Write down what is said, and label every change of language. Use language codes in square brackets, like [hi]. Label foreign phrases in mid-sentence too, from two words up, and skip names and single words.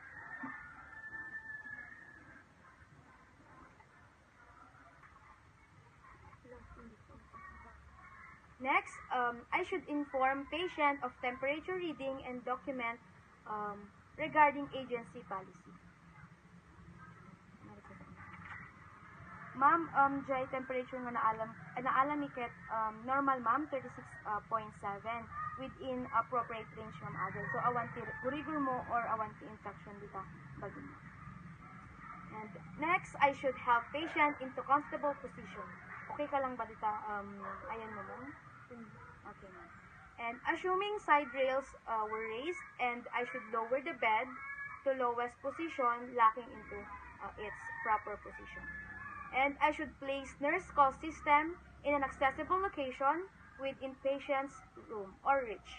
[en] Next, I should inform patient of temperature reading and document regarding agency policy. [ilo] Ma'am, [en] dry temperature [ilo] nga naalam ni ket normal ma'am 36.7 [en] within appropriate range [ilo] ma'am adult. So awan ti gurigor mo or awan ti infection dita bagi mo. [en] And next, I should help patient into comfortable position. [tl] Okay ka lang ba [ilo] dita ayan mo [tl] ma'am? [en] Okay ma'am. And assuming side rails were raised, and I should lower the bed to lowest position, locking into its proper position. And I should place nurse call system in an accessible location within patient's room or reach.